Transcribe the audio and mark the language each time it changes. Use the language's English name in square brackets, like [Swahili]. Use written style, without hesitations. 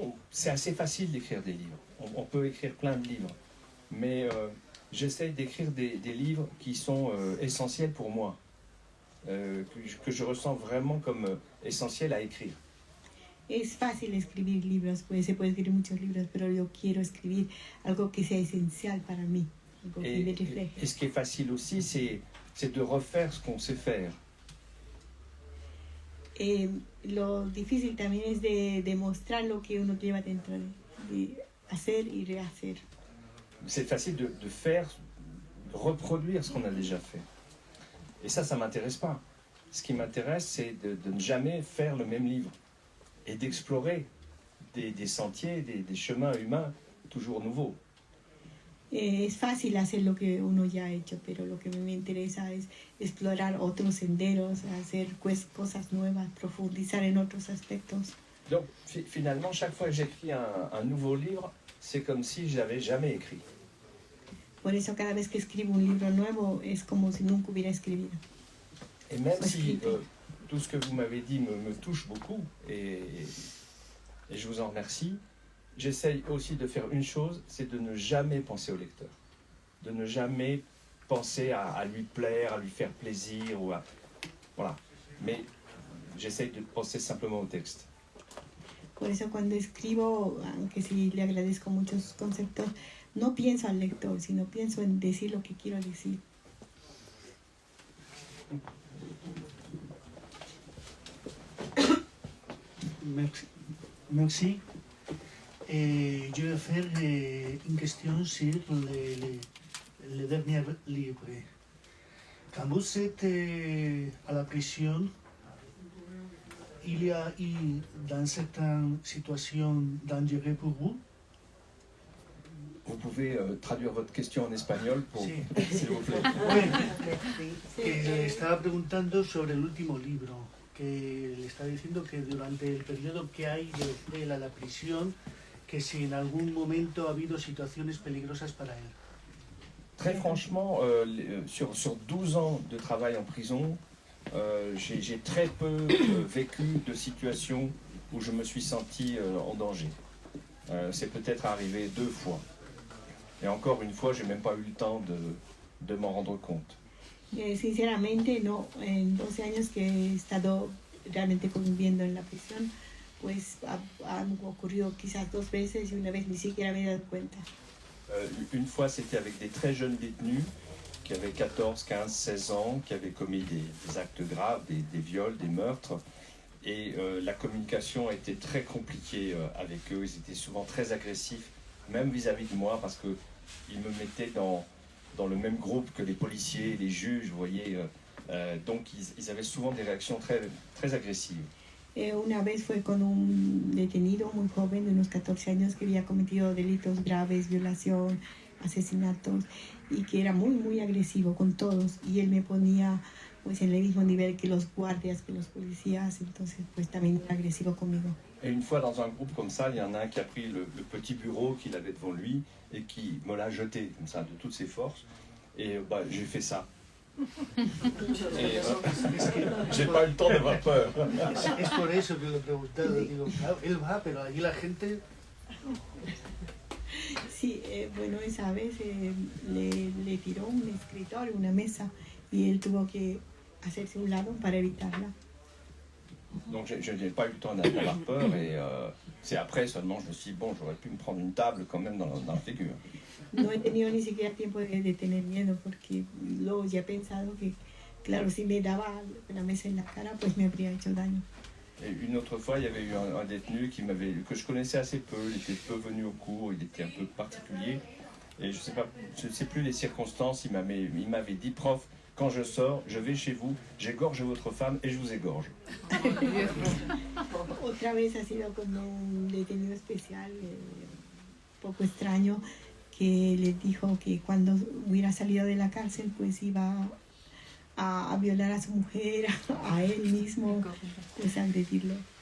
[French] C'est assez facile d'écrire des livres. On peut écrire plein de livres. Mais j'essaye d'écrire des livres qui sont essentiels pour moi. Que je ressens vraiment comme essentiels à écrire. [Spanish] Es fácil escribir libros, pues se puede escribir muchos libros, pero yo quiero escribir algo que sea esencial para mí. Algo que me refleje. [French] Et ce qui est facile aussi, c'est de refaire ce qu'on sait faire. [Spanish] Lo difícil también es de demostrar lo que uno lleva dentro, de hacer y rehacer. [French] C'est facile de faire, de reproduire ce qu'on a déjà fait. Et ça m'intéresse pas. Ce qui m'intéresse, c'est de ne jamais faire le même livre et d'explorer des sentiers, des chemins humains toujours nouveaux. [Spanish] Es fácil hacer lo que uno ya ha hecho, pero lo que me interesa es explorar otros senderos, hacer cosas nuevas, profundizar en otros aspectos. [French] Donc finalement, chaque fois que j'écris un nouveau livre, c'est comme si je n'avais jamais écrit. [Spanish] Por eso cada vez que escribo un libro nuevo es como si nunca hubiera escrito. [French] Et même si tout ce que vous m'avez dit me touche beaucoup, et je vous en remercie, j'essaye aussi de faire une chose, c'est de ne jamais penser au lecteur. De ne jamais penser à lui plaire, à lui faire plaisir, voilà. Mais j'essaye de penser simplement au texte. [Spanish] Por eso cuando escribo, aunque sí le agradezco muchos conceptos, no pienso al lector, sino pienso en decir lo que quiero decir. [French] Merci. Je vais faire une question sur le dernier livre. Quand vous êtes à la prison, il y a eu dans certaines situations dangereuses pour vous? Vous pouvez traduire votre question en espagnol, s'il vous plaît. [Spanish] Bueno, estaba preguntando sobre el último libro que le está diciendo que durante el periodo que hay de él a la prisión, que si en algún momento ha habido situaciones peligrosas para él. [French] Très franchement, sur 12 ans de travail en prison, j'ai très peu vécu de situations où je me suis senti en danger. C'est peut-être arrivé 2 fois. Et encore une fois, je n'ai même pas eu le temps de m'en rendre compte. [Spanish] Sinceramente, no, en 12 años que he estado realmente conviviendo en la prisión, pues han ocurrido quizás 2 veces y una vez ni siquiera me he dado cuenta. [French] Une fois, c'était avec des très jeunes détenus qui avaient 14, 15, 16 ans, qui avaient commis des actes graves, des viols, des meurtres. Et la communication a été très compliquée avec eux. Ils étaient souvent très agressifs, même vis-à-vis de moi, parce qu'ils me mettaient dans le même groupe que les policiers et les juges, vous voyez. Donc ils avaient souvent des réactions très, très agressives. [Spanish] Una vez fue con un detenido muy joven de unos 14 años que había cometido delitos graves, violación, asesinatos, y que era muy, muy agresivo con todos. Y él me ponía pues en el mismo nivel que los guardias, que los policías, entonces pues también era agresivo conmigo. [French] Et une fois dans un groupe comme ça, il y en a un qui a pris le petit bureau qu'il avait devant lui et qui me l'a jeté comme ça de toutes ses forces. Et j'ai fait ça. Et j'ai pas eu le temps d'avoir peur. [Spanish] Es por eso que lo he preguntado. Digo, claro, él va, pero allí la gente... Sí, bueno, esa vez le tiró un escritorio, una mesa, y él tuvo que hacerse a un lado para evitarla. [French] Donc je n'ai pas eu le temps d'avoir peur et c'est après seulement je me suis dit, bon, j'aurais pu me prendre une table quand même dans la figure. [Spanish] No he tenido ni siquiera tiempo de tener miedo porque luego ya he pensado que, claro, si me daba la mesa en la cara, pues me habría hecho daño. [French] Et une autre fois, il y avait eu un détenu que je connaissais assez peu, il était peu venu au cours, il était un peu particulier. Et je sais plus les circonstances, il m'avait dit, prof, quand je sors, je vais chez vous, j'égorge votre femme et je vous égorge. [Spanish] Otra vez ha sido como un detenido especial, poco extraño, que le dijo que cuando hubiera salido de la cárcel, pues iba a violar a su mujer, a él mismo, pues a agredirlo.